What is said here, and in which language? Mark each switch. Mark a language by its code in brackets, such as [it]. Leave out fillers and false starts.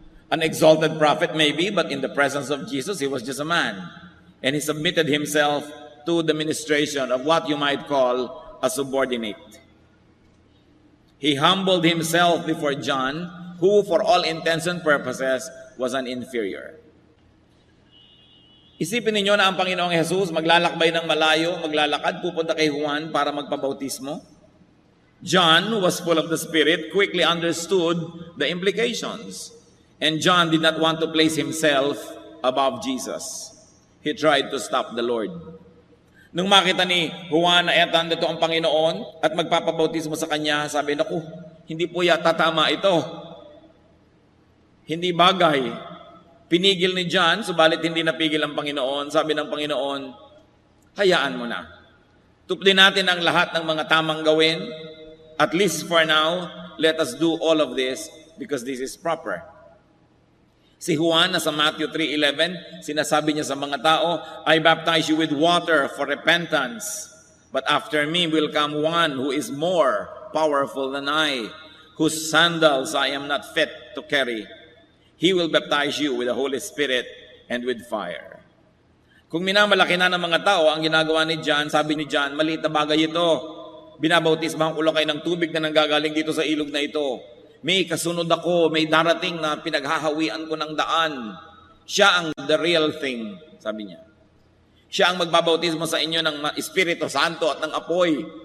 [en] An exalted prophet maybe, but in the presence of Jesus, he was just a man. And he submitted himself to the ministration of what you might call a subordinate. He humbled himself before John, who for all intents and purposes was an inferior. [tl] Isipin ninyo na ang Panginoong Jesus maglalakbay ng malayo, maglalakad, pupunta kay Juan para magpabautismo. [en] John, who was full of the Spirit, quickly understood the implications. And John did not want to place himself above Jesus. He tried to stop the Lord. [tl] Nung makita ni Juan na nandito ang Panginoon at magpapabautismo sa kanya, sabi, naku, hindi po yata tama ito. Hindi bagay. Pinigil ni John, subalit hindi napigil ang Panginoon. Sabi ng Panginoon, hayaan mo na. Tuplin natin ang lahat ng mga tamang gawin. [en] At least for now, let us do all of this because this is proper. [tl] Si Juan, sa Matthew 3:11, sinasabi niya sa mga tao, [en] I baptize you with water for repentance, but after me will come one who is more powerful than I, whose sandals I am not fit to carry. He will baptize you with the Holy Spirit and with fire. [tl] Kung minamalaki na ng mga tao ang ginagawa ni John, sabi ni John, maliit na bagay ito. Binabautismahan ko lang kayo ng tubig na nanggagaling dito sa ilog na ito. May kasunod ako, may darating na pinaghahawian ko ng daan. Siya ang [en] the real thing, [tl] sabi niya. Siya ang magbabautismo sa inyo ng Espiritu Santo at ng apoy.